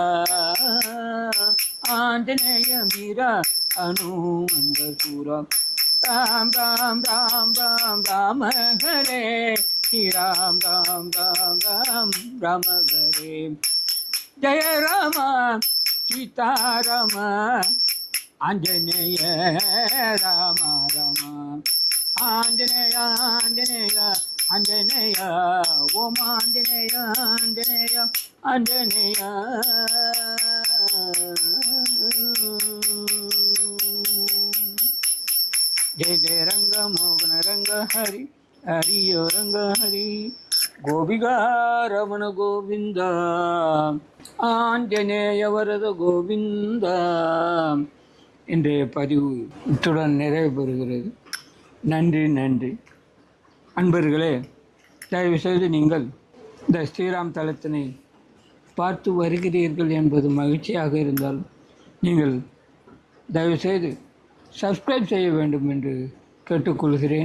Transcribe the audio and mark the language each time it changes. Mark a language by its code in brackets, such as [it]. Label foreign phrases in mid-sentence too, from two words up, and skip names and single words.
[hi] आंजनेय वीर हनुमंत सूर राम राम राम राम राम हरे श्री राम राम राम राम राम हरे जय राम सीता राम आंजनेय राम राम आंजनेय आंजनेय आंजनेय ओम आंजनेय आंजनेय आंजनेय जय जय रंग मोहन रंग हरि हरियो रंग हरि गोपिका रमण गोविंद [ta] ஆஞ்சநேய வரத கோவிந்தா. இன்றைய பதிவு இத்துடன் நிறைவு பெறுகிறது. நன்றி நன்றி அன்பர்களே, தயவுசெய்து நீங்கள் இந்த ஸ்ரீராம் தலத்தினை பார்த்து வருகிறீர்கள் என்பது மகிழ்ச்சியாக இருந்தால் நீங்கள் தயவுசெய்து சப்ஸ்கிரைப் செய்ய வேண்டும் என்று கேட்டுக்கொள்கிறேன்.